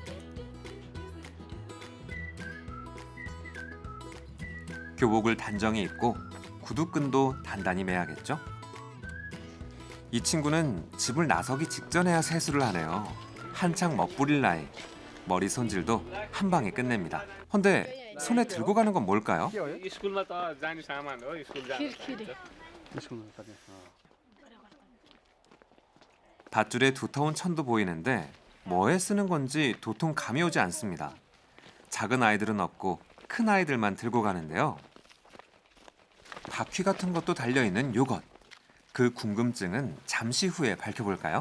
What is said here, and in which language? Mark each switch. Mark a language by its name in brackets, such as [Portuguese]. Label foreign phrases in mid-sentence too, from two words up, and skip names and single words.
[Korean] 교복을 단정히 입고 구두끈도 단단히 매야겠죠? 이 친구는 집을 나서기 직전에야 세수를 하네요. 한창 멋부릴 나이. 머리 손질도 한 방에 끝냅니다. 헌데 손에 들고 가는 건 뭘까요? [Nepali] स्कुलमा त जाने सामान हो स्कुल जानु [Korean] 밧줄에 두터운 천도 보이는데 뭐에 쓰는 건지 도통 감이 오지 않습니다. 작은 아이들은 없고 큰 아이들만 들고 가는데요. 바퀴 같은 것도 달려있는 요것. 그 궁금증은 잠시 후에 밝혀볼까요?